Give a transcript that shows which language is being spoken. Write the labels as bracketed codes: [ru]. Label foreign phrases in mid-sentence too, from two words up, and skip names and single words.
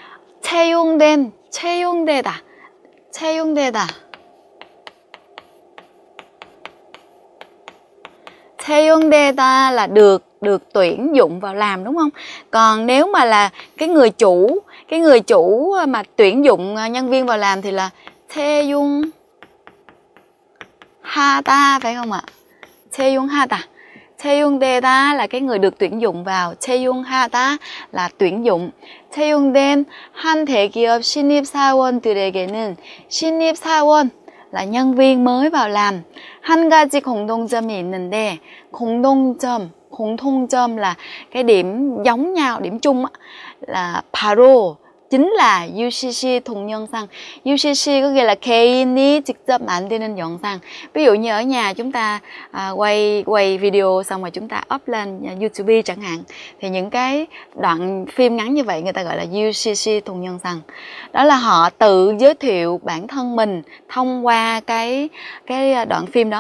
[ko] 채용되다. 채용되다 [vi] là được tuyển dụng vào làm đúng không? Còn nếu mà là cái người chủ mà tuyển dụng nhân viên vào làm thì là [ko] 채용하다 [vi] phải không ạ? 채용하다. 채용되다 là cái người được tuyển dụng vào. [ko] 채용하다 [vi] là tuyển dụng. 채용된 한 대기업 신입사원들에게는 신입사원 là nhân viên mới vào làm. 한 가지 공통점이 있는데 공통점 là cái điểm giống nhau, điểm chung là 바로 chính là UCC 동영상. UCC có nghĩa là [ko] 개인이 직접 만드는 영상. [vi] Ví dụ như ở nhà chúng ta quay video xong rồi chúng ta up lên YouTube chẳng hạn, thì những cái đoạn phim ngắn như vậy người ta gọi là [ko] UCC 동영상. [vi] Đó là họ tự giới thiệu bản thân mình thông qua cái đoạn phim đó.